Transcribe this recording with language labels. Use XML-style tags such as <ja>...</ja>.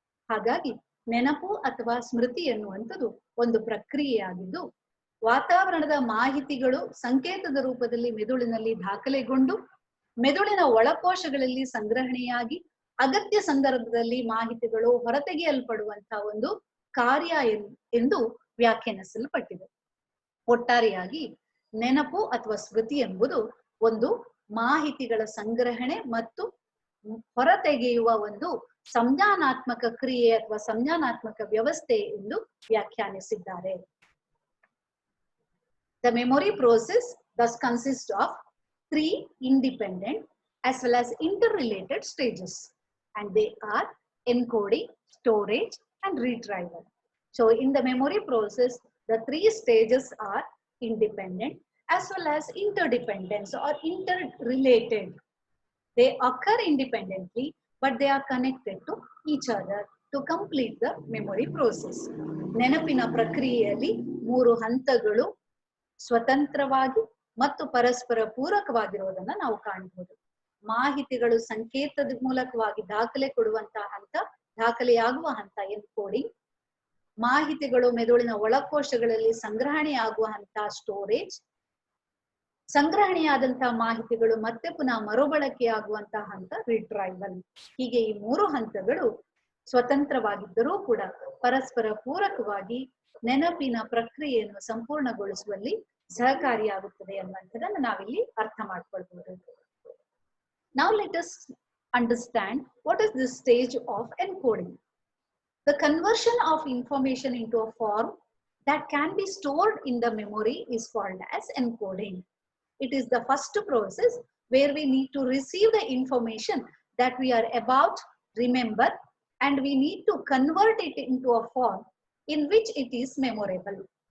<kn>ಹಾಗಾಗಿ ನೆನಪು ಅಥವಾ ಸ್ಮೃತಿ ಎನ್ನುವಂಥದ್ದು ಒಂದು ಪ್ರಕ್ರಿಯೆಯಾಗಿದ್ದು, ವಾತಾವರಣದ ಮಾಹಿತಿಗಳು ಸಂಕೇತದ ರೂಪದಲ್ಲಿ ಮೆದುಳಿನಲ್ಲಿ ದಾಖಲೆಗೊಂಡು ಮೆದುಳಿನ ಒಳಕೋಶಗಳಲ್ಲಿ ಸಂಗ್ರಹಣೆಯಾಗಿ ಅಗತ್ಯ ಸಂದರ್ಭದಲ್ಲಿ ಮಾಹಿತಿಗಳು ಹೊರತೆಗೆಯಲ್ಪಡುವಂತಹ ಒಂದು ಕಾರ್ಯ ಎಂದು ವ್ಯಾಖ್ಯಾನಿಸಲ್ಪಟ್ಟಿದೆ. ಒಟ್ಟಾರೆಯಾಗಿ ನೆನಪು ಅಥವಾ ಸ್ಮೃತಿ ಎಂಬುದು ಒಂದು ಮಾಹಿತಿಗಳ ಸಂಗ್ರಹಣೆ ಮತ್ತು ಹೊರತೆಗೆಯುವ ಒಂದು ಸಂಜ್ಞಾನಾತ್ಮಕ ಕ್ರಿಯೆ ಅಥವಾ ಸಂಜ್ಞಾನಾತ್ಮಕ ವ್ಯವಸ್ಥೆ ಎಂದು ವ್ಯಾಖ್ಯಾನಿಸಿದ್ದಾರೆ.</kn> <en>The memory process thus consists of 3 independent as well as interrelated stages, and they are encoding, storage, and retrieval. So in the memory process, the 3 stages are independent as well as interdependent or interrelated. They occur independently, but they are connected to each other to complete the memory process.</en> <kn>ನೆನಪಿನ ಪ್ರಕ್ರಿಯೆಯಲ್ಲಿ 3 ಹಂತಗಳು ಸ್ವತಂತ್ರವಾಗಿ ಮತ್ತು ಪರಸ್ಪರ ಪೂರಕವಾಗಿರುವುದನ್ನು ನಾವು ಕಾಣಬಹುದು. ಮಾಹಿತಿಗಳು ಸಂಕೇತದ ಮೂಲಕವಾಗಿ ದಾಖಲೆ ಕೊಡುವಂತಹ ಹಂತ, ದಾಖಲೆಯಾಗುವ ಹಂತ ಎನ್ಕೋಡಿಂಗ್. ಮಾಹಿತಿಗಳು ಮೆದುಳಿನ ಒಳಕೋಶಗಳಲ್ಲಿ ಸಂಗ್ರಹಣೆಯಾಗುವ ಹಂತ ಸ್ಟೋರೇಜ್. ಸಂಗ್ರಹಣೆಯಾದಂತಹ ಮಾಹಿತಿಗಳು ಮತ್ತೆ ಪುನಃ ಮರುಬಳಕೆಯಾಗುವಂತಹ ಹಂತ ರಿಟ್ರೈವಲ್. ಹೀಗೆ ಈ 3 ಹಂತಗಳು ಸ್ವತಂತ್ರವಾಗಿದ್ದರೂ ಕೂಡ ಪರಸ್ಪರ ಪೂರಕವಾಗಿ ನೆನಪಿನ ಪ್ರಕ್ರಿಯೆಯನ್ನು ಸಂಪೂರ್ಣಗೊಳಿಸುವಲ್ಲಿ ಸಹಕಾರಿಯಾಗುತ್ತದೆ ಅನ್ನುವಂಥದ್ದನ್ನು ನಾವಿಲ್ಲಿ ಅರ್ಥ ಮಾಡ್ಕೊಳ್ಬಹುದು.</kn> <en>Now let us understand what is this stage of encoding. The conversion of information into a form that can be stored in the memory is called as encoding. It is the first process where we need to receive the information that we are about to remember, and we need to convert it into a form in which it is memorable.</en>